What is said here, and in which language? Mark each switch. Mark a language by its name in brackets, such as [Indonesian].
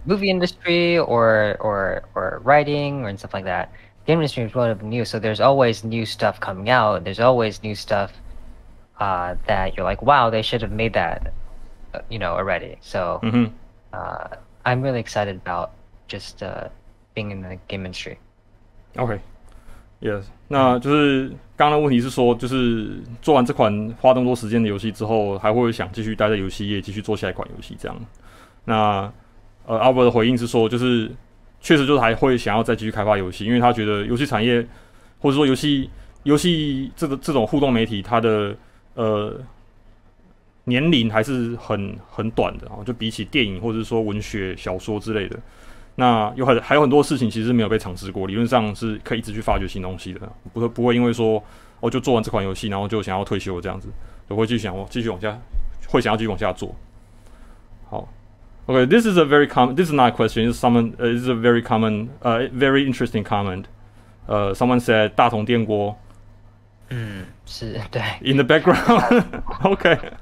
[English] movie industry or writing or and stuff like that, game industry is relatively new. So there's always new stuff coming out. There's always new stuff that you're like, wow, they should have made that, already. So I'm really excited about just being in the game industry. Okay, yes. [Chinese] 那就是刚刚的问题是说，就是做完这款花那么多时间的游戏之后，还会想继续待在游戏业，继续做下一款游戏这样。那Albert 的回应是说，就是确实就是还会想要再继续开发游戏，因为他觉得游戏产业或者说游戏这种互动媒体，它的年龄还是很短的，就比起电影或者说文学小说之类的。那还有很多事情其实没有被尝试过，理论上是可以一直去发掘新东西的，不会因为说就做完这款游戏，然后就想要退休这样子，就会继续往下，会想要继续往下做。 [English] 好 ，OK, this is not a question. This is a very common, very interesting comment. Someone said 大同电锅。 [Chinese] 是对。 [English] In the background, okay.